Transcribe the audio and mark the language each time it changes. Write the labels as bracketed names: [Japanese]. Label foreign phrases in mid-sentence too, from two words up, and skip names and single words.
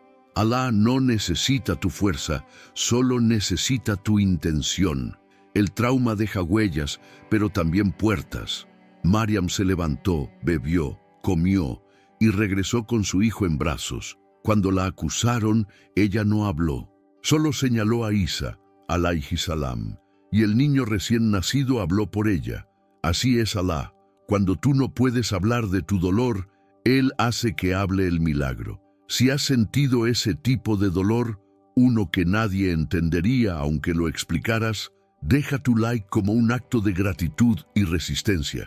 [Spanish] Allah no necesita tu fuerza, solo necesita tu intención. El trauma deja huellas, pero también puertas. Maryam se levantó, bebió, comió y regresó con su hijo en brazos. Cuando la acusaron, ella no habló. Solo señaló a Isa, [Arabic] عليه السلام, [Spanish] y el niño recién nacido habló por ella. Así es Allah. Cuando tú no puedes hablar de tu dolor, Él hace que hable el milagro. Si has sentido ese tipo de dolor, uno que nadie entendería aunque lo explicaras, deja tu like como un acto de gratitud y resistencia.